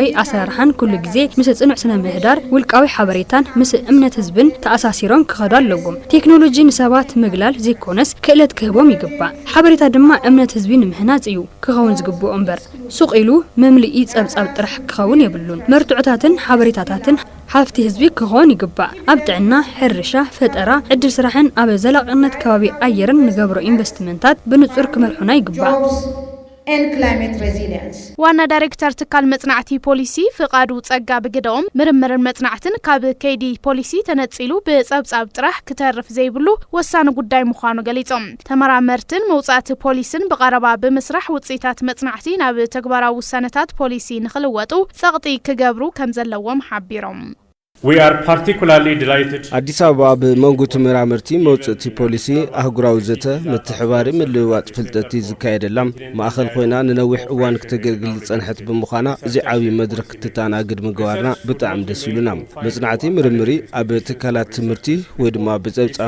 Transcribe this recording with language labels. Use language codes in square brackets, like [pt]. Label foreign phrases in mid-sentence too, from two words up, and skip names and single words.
[ti] ኣሰራርሓን ኩሉ ግዜ ምስ ጽኑዕ ስነ ምህዳር ውልቃዊ ሓበሬታን ምስ እምነት ህዝብን ተኣሳሲሮም ክኸዱ ኣለዎም ቴክኖሎጂ ንሰባት ምግላል ዘይኮነስ ክእለት ክህቦም ይግባእ ሓበሬታ ድማ እምነት ህዝቢ ንምህናጽ እዩ ክኸውን ዝግብኦ እምበር ሱቕ ኢሉ መምልኢ ጸብጻብ ጥራሕ ክኸውን የብሉን መርቱዕታትን ሓበሬታታትን ሓፍቲ ህዝቢ ክኾን ይግባእ ኣብ ጥዕና ሕርሻ ፈጠራ ዕድል ስራሕን ኣብ ዘላቅነት ከባቢ ኣየርን ንገብሮ ኢንቨስትመንታት ብንጹር ክመርሑና ይግባእ [en] and climate resilience. [ti] ዋና ዳይሬክተር ትካል መጽናዕቲ ፖሊሲ ፍቃዱ ጸጋ በግደኦም ምርምርን መጽናዕትን ካብ ከይዲ ፖሊሲ ተነጺሉ በጸብጻብ ጥራሕ ክተርፍ ዘይብሉ ወሳነ ጉዳይ ምዃኑ ገሊጾም ተመራመርትን መውጻእቲ ፖሊስን በቀረባ በመስራሕ ውጽኢታት መጽናዕቲ ናብ ተግባራዊ ውሳነታት ፖሊሲ ንኽልወጡ ጸቕጢ ክገብሩ ከም ዘለዎም ሓቢሮም [en] We are particularly delighted. [ti] አዲስ አበባ በመንጉት ምራምርቲ መውጽእቲ ፖሊሲ አህጉራዊ ዘተ ምትሕባሪ ምልዋጥ ፍልጠቲ ዝካየደላም ማእኸል ኮይና ንነዊሕ እዋን ክትገልግል ጸንሐት ብምዃና እዚ ዓብይ መድረክ ትታናግድ ምግባርና ብጣዕሚ ደስ ይሉና መጽናዕቲ ምርምሪ ኣብ ትካላት ትምህርቲ ወይ ድማ ብጸብጻብ